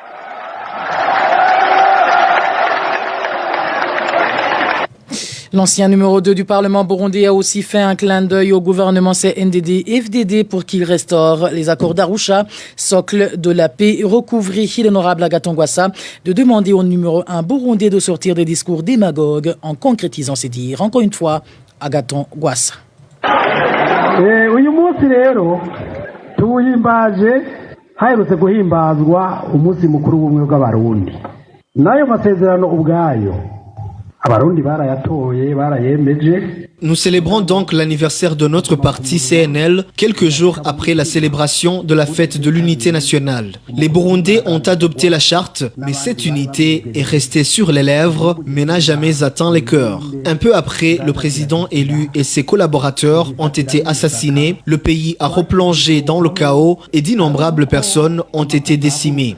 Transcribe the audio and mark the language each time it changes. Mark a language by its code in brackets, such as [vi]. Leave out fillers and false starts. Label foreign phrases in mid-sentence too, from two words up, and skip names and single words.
[fr] L'ancien numéro 2 du Parlement burundais a aussi fait un clin d'œil au gouvernement CNDD-FDD pour qu'il restaure les accords d'Arusha, socle de la paix recouvri. L'honorable Agathon Rwasa de demander au numéro 1 burundais de sortir des discours démagogues en concrétisant ses dires. Encore une fois, Agathon Rwasa. [rn] Uyu munsi rero tuwuhimbaje haherutse guhimbazwa umunsi mukuru w'ubumwe bw'abarundi. Nayo masezerano ubwayo abarundi barayatoye barayemeje. [fr] Nous célébrons donc l'anniversaire de notre parti CNL quelques jours après la célébration de la fête de l'unité nationale. Les Burundais ont adopté la charte, mais cette unité est restée sur les lèvres, mais n'a jamais atteint les cœurs. Un peu après, le président élu et ses collaborateurs ont été assassinés, le pays a replongé dans le chaos et d'innombrables personnes ont été décimées.